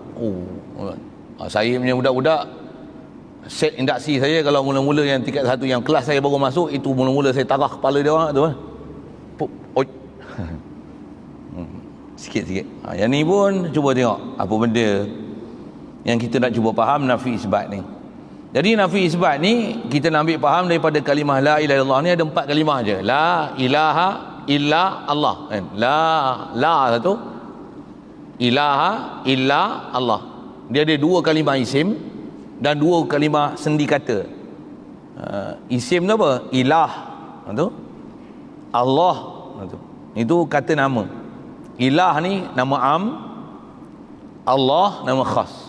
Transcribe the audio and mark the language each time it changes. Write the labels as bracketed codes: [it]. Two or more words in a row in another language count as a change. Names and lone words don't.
[ms] Saya punya budak-budak, set induksi saya kalau mula-mula yang tingkat 1 yang kelas saya baru masuk, itu mula-mula saya tarah kepala dia orang tu. Sikit-sikit. Yang ni pun cuba tengok apa benda yang kita nak cuba faham nafi isbat ni. Jadi nafi isbat ni kita nak ambil faham daripada kalimah [ar] لا إله إلا الله [ms] ni ada 4 kalimah je. [ar] لا إله إلا الله. La satu, إله إلا الله. [ms] Dia ada 2 kalimah isim dan 2 kalimah sendi kata. Isim tu apa? Ilah. Tu Allah. Itu kata nama. Ilah ni nama am, Allah nama khas.